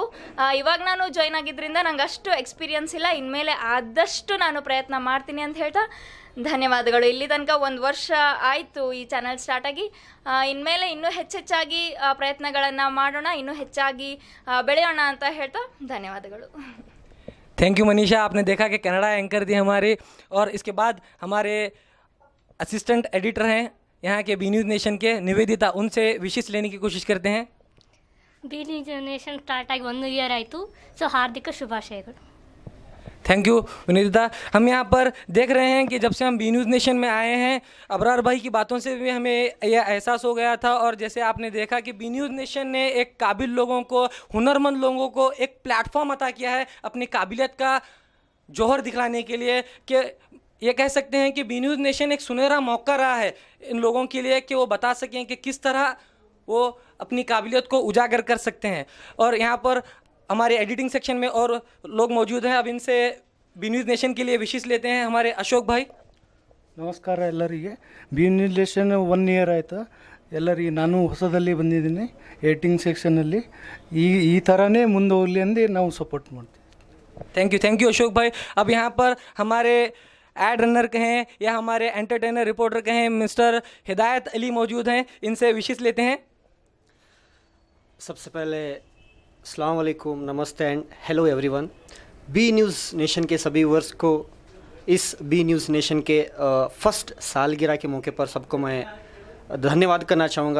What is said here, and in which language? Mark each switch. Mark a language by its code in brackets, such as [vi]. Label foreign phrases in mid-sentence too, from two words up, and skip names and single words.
[kn] ಇವಾಗ ನಾನು ಜಾಯ್ನ್ ಆಗಿದ್ದರಿಂದ ನಂಗೆ ಅಷ್ಟು ಎಕ್ಸ್ಪೀರಿಯನ್ಸ್ ಇಲ್ಲ, ಇನ್ಮೇಲೆ ಆದಷ್ಟು ನಾನು ಪ್ರಯತ್ನ ಮಾಡ್ತೀನಿ ಅಂತ ಹೇಳ್ತಾ ಧನ್ಯವಾದಗಳು. ಇಲ್ಲಿ ತನಕ 1 ವರ್ಷ ಆಯಿತು ಈ ಚಾನಲ್ ಸ್ಟಾರ್ಟ್ ಆಗಿ. ಇನ್ಮೇಲೆ ಇನ್ನೂ ಹೆಚ್ಚೆಚ್ಚಾಗಿ ಪ್ರಯತ್ನಗಳನ್ನು ಮಾಡೋಣ, ಇನ್ನೂ ಹೆಚ್ಚಾಗಿ ಬೆಳೆಯೋಣ ಅಂತ ಹೇಳ್ತಾ ಧನ್ಯವಾದಗಳು. [en] thank you [hi] मनीषा, आपने देखा कि कन्नड़ा एंकर थी हमारी। और इसके बाद हमारे [en] assistant editor [hi] हैं यहाँ के बी न्यूज़ नेशन के, निवेदिता, उनसे विशेष लेने की कोशिश करते हैं। [kn] ಬಿ ನ್ಯೂಸ್ ನೇಷನ್ ಸ್ಟಾರ್ಟ್ ಆಗಿ 1 ಇಯರ್ ಆಯಿತು. ಸೊ ಹಾರ್ದಿಕ ಶುಭಾಶಯಗಳು. [en] thank you निवेदिता। [hi] हम यहाँ पर देख रहे हैं कि जब से हम बी न्यूज़ नेशन में आए हैं, अबरार भाई की बातों से भी हमें यह एहसास हो गया था। और जैसे आपने देखा कि बी न्यूज़ नेशन ने एक काबिल लोगों को, हुनरमंद लोगों को एक प्लेटफॉर्म अता किया है अपनी काबिलियत का जौहर दिखलाने के लिए। कि ये कह सकते हैं कि बी न्यूज़ नेशन एक सुनहरा मौका रहा है इन लोगों के लिए कि वो बता सकें कि किस तरह वो अपनी काबिलियत को उजागर कर सकते हैं। और यहाँ पर हमारे [en] editing section [hi] में और लोग मौजूद हैं। अब इनसे बी न्यूज़ नेशन के लिए विशेष लेते हैं हमारे अशोक भाई। [kn] ನಮಸ್ಕಾರ ಎಲ್ಲರಿಗೆ. ಬಿ ನ್ಯೂಸ್ ನೇಷನ್ 1 ಇಯರ್ ಆಯಿತು. ಎಲ್ಲರಿಗೆ ನಾನು ಹೊಸದಲ್ಲಿ ಬಂದಿದ್ದೀನಿ ಎಡಿಟಿಂಗ್ ಸೆಕ್ಷನಲ್ಲಿ. ಈ ಥರನೇ ಮುಂದೆ ಹೋಗಲಿ ಅಂದು ನಾವು ಸಪೋರ್ಟ್ ಮಾಡ್ತೀವಿ. [en] thank you अशोक भाई। [hi] अब यहाँ पर हमारे [en] ad runner [hi] कहें या हमारे [en] entertainer reporter [hi] कहें, मिस्टर हिदायत अली मौजूद हैं, इनसे विशेष लेते हैं। सबसे पहले [ar] السلام عليكم, [hi] नमस्ते [en] and hello everyone. [hi] बी न्यूज़ नेशन के सभी व्यूअर्स को इस बी न्यूज़ नेशन के फर्स्ट सालगिरह के मौके पर सबको मैं धन्यवाद करना चाहूँगा।